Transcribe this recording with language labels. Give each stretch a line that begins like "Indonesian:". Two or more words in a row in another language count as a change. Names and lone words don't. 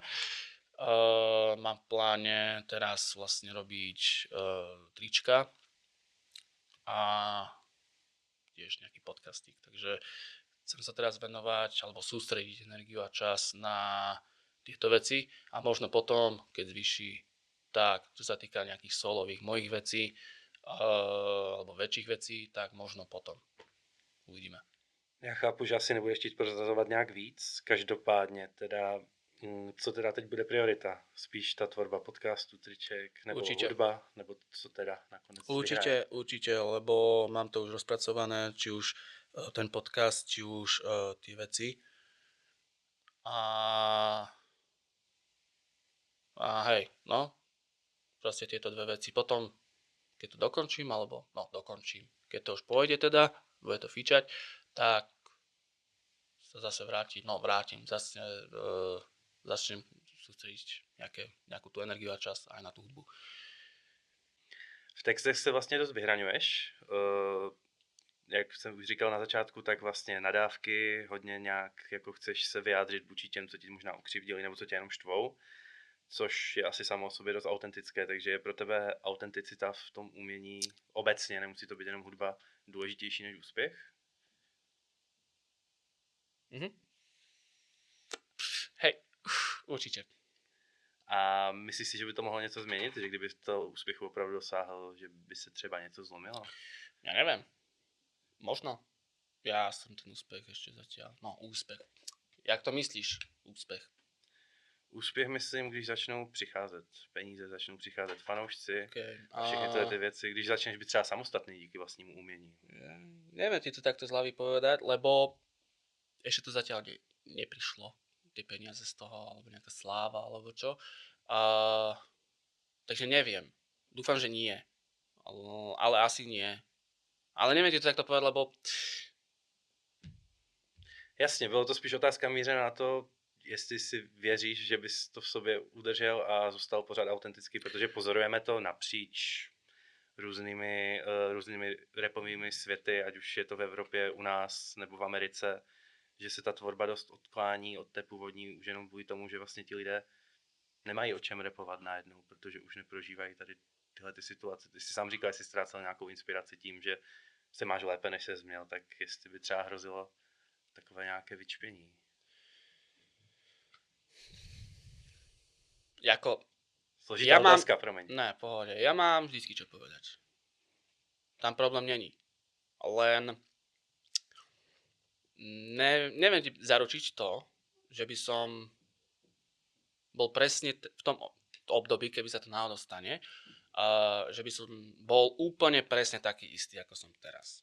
Slovak: Mám v pláne teraz vlastne robiť trička a tiež nejaký podcastík, takže chcem sa teraz venovať alebo sústrediť energiu a čas na týchto veci a možno potom, keď zvýši, tak čo sa týka nejakých solových mojich vecí alebo väčších vecí, tak možno potom uvidíme.
Czech: Já chápu, že asi nebudeš chtít prozrazovat nějak víc, každopádně teda co teda teď bude priorita? Spíš ta tvorba podcastu, triček, nebo hudba, nebo co teda nakonec vyhraje?
Slovak: Určite, lebo mám to už rozpracované, či už ten podcast, či už tie veci. A hej, no, proste tieto dve veci. Potom, keď to dokončím, keď to už pôjde teda, bude to fičať, tak sa zase začnem sústrediť nejakú tú energiu a čas aj na tú hudbu.
Czech: V textech se vlastně dost vyhraňuješ. Jak jsem už říkal na začátku, tak vlastně nadávky, hodně nějak jako chceš se vyjádřit vůči těm, co ti možná ukřivdili nebo co tě jenom štvou, což je asi samo o sobě dost autentické, takže je pro tebe autenticita v tom umění obecně, nemusí to být jenom hudba, důležitější než úspěch?
Slovak: Hej, určite.
Czech: A myslíš si, že by to mohlo něco změnit? Že kdyby to úspěchu opravdu dosáhl, že by se třeba něco zlomilo?
Slovak: Ja neviem. Možno. Ja som ten úspech ešte zatiaľ. No, úspech. Jak to myslíš? Úspech.
Czech: Úspěch myslím, když začnou přicházet peníze, začnou přicházet fanoušci Okay. a všechny tyhle ty věci, když začneš být třeba samostatný díky vlastnímu umění.
Slovak: Neviem ti to takto z hlavy povedať, lebo ešte to zatiaľ neprišlo, tie peniaze z toho, alebo nejaká sláva, alebo čo. Takže neviem. Dúfam, že nie. Ale asi nie. Ale neviem ti to takto povedať, lebo...
Czech: Jasně, bylo to spíš otázka mířená na to, jestli si věříš, že bys to v sobě udržel a zůstal pořád autentický, protože pozorujeme to napříč různými rapovými světy, ať už je to v Evropě, u nás nebo v Americe, že se ta tvorba dost odklání od té původní už jenom kvůli tomu, že vlastně ti lidé nemají o čem rapovat najednou, protože už neprožívají tady tyhle ty situace. Ty jsi sám říkal, jestli ztrácel nějakou inspiraci tím, že se máš lépe, než ses měl, tak jestli by třeba hrozilo takové nějaké vyčpění. Jako... Složitá otázka, promiň. Ne,
Slovak: pohode. Ja mám vždycky čo povedať.
Czech: Tam problém není. Len...
Slovak: neviem ti zaručiť to, že by som bol presne v tom období, keby sa to náhodou stane, že by som bol úplne presne taký istý, ako som teraz.